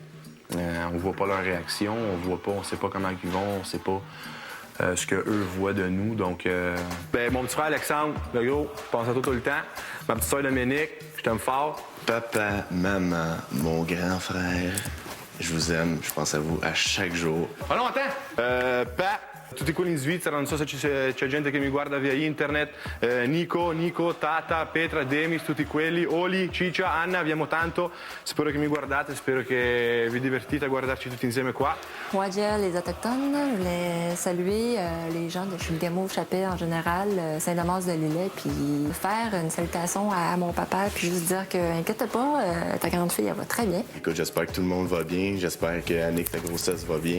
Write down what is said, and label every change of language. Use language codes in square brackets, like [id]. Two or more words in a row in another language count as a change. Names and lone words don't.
[fr] On voit pas leur réaction, on sait pas comment ils vont, on sait pas ce qu'eux voient de nous. Donc, mon petit frère Alexandre, le gros, je pense à toi tout le temps. Ma petite soeur Dominique, je t'aime fort. Papa, maman, mon grand frère, je vous aime, je pense à vous à chaque jour. Oh non, attends! [it] Pa, tutti quelli in Svizzera, non so se c'è gente che mi guarda via internet, Nico, Tata, Petra, Demis, tutti quelli, Oli, Ciccia, Anna, abbiamo tanto. Spero che mi guardate, spero che vi divertite a guardarci tutti insieme qua. [fr] Moi, dire les Autochtones, je voulais saluer les gens de Chibougamau-Chapelle en général, Saint-Damas-de-Lillet, puis faire une salutation à mon papa, puis juste dire que, inquiète pas, ta grande fille, elle va très bien. Écoute, j'espère que tout le monde va bien, j'espère que Annick, ta grossesse, va bien.